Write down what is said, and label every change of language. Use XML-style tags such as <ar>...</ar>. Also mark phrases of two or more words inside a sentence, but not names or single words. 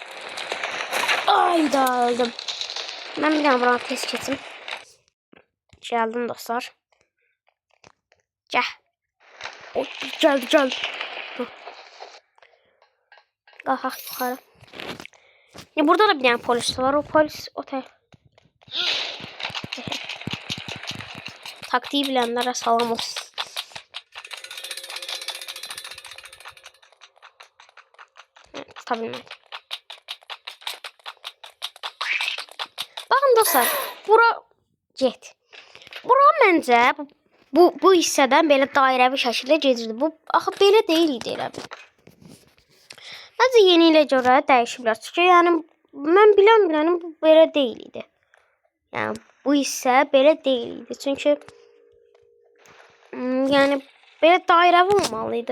<az>Ayda öldüm. Mən bir dənə buranı tez keçim. Gəldim dostlar. Gəl. Gəldi. Qalxaq yuxarı. Burada da bir dənə polis var. O polis otel.</az> <tr>Taktiği bilenlere salam olsun. Evet, tabii. Bakın dostlar,</tr> <az>bura get. Bura məncə bu hissədən belə dairəvi şəkildə gedirdi. Bu axı belə deyil idi elə bil. Məncə yeni ilə görə dəyişiblər. Çünki yəni mən bilən bu belə deyil idi. Yəni bu hissə belə deyil idi. Çünki yəni belə dairəvi olmalıydı.</az>